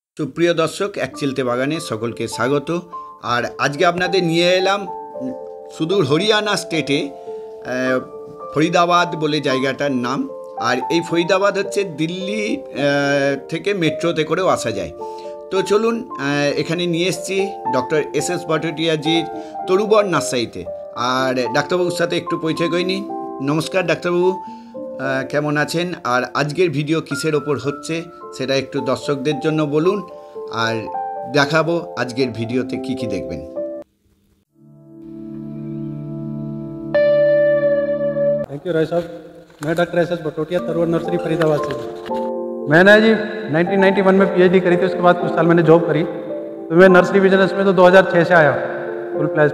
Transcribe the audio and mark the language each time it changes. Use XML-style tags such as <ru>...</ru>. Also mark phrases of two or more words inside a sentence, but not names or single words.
<bn>তো প্রিয় দর্শক এক চিলতে বাগানে সকল কে স্বাগত। আর আজকে আপনাদের নিয়ে এলাম সুদূর হরিয়ানা স্টেটে ফরিদাবাদ বলে জায়গাটার নাম। আর এই ফরিদাবাদ হচ্ছে দিল্লি থেকে মেট্রোতে করেও আসা যায়। তো চলুন এখানে নিয়ে এসেছি ডক্টর এস ভট্টাচার্যজির তরুবর নার্সারিতে। আর ডাক্তারবাবুর সাথে একটু পরিচয় করে নিন। নমস্কার ডাক্তারবাবু, কেমন আছেন? আর আজকের ভিডিও কিসের ওপর হচ্ছে সেটা একটু দর্শকদের জন্য বলুন আর দেখাবো আজকের ভিডিওতে কী দেখবেন।</bn> <en>thank you</en> <hi>राय साहब। मैं डॉक्टर एस भट्टाचार्य तरुवर नर्सरी फरीदाबाद से। मैंने जी 1991 में पीएचडी करी थी। उसके बाद कुछ साल मैंने जॉब करी। तो मैं नर्सरी बिजनेस में तो 2006 से आया</hi> <en>full place.</en>